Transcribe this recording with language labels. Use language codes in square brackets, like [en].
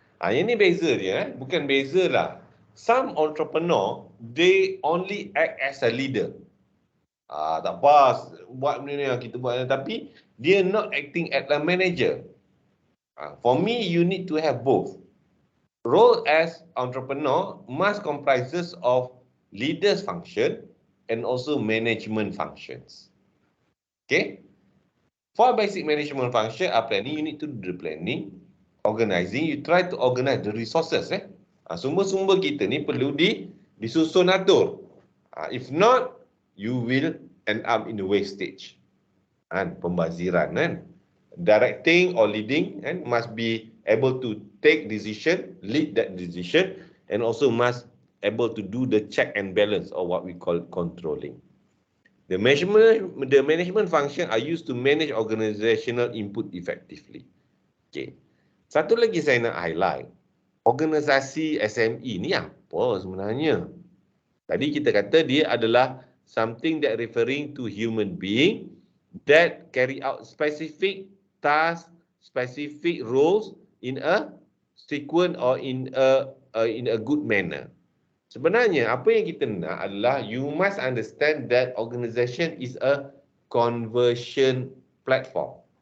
[ms] Ini beza dia, bukan beza lah. [en] Some entrepreneur, they only act as a leader. [ms] Tak apa, buat benda ni kita buat, tapi dia [en] not acting as a manager. For me, you need to have both. Role as entrepreneur must comprises of leaders function and also management functions. Okay? For basic management function, planning, you need to do the planning, organizing, you try to organize the resources. [ms] Sumber-sumber kita ni perlu disusun atur. [en] If not, you will end up in the waste stage. [ms] Pembaziran. [en] Directing or leading must be able to take decision, lead that decision, and also must able to do the check and balance, or what we call controlling. The management function are used to manage organizational input effectively. [ms] Okay. Satu lagi saya nak highlight. Organisasi SME ni apa sebenarnya? Tadi kita kata dia adalah [en] something that referring to human being that carry out specific tasks, specific roles in a sequence or in a good manner. [ms] Sebenarnya apa yang kita nak adalah [en] you must understand that organisation is a conversion platform.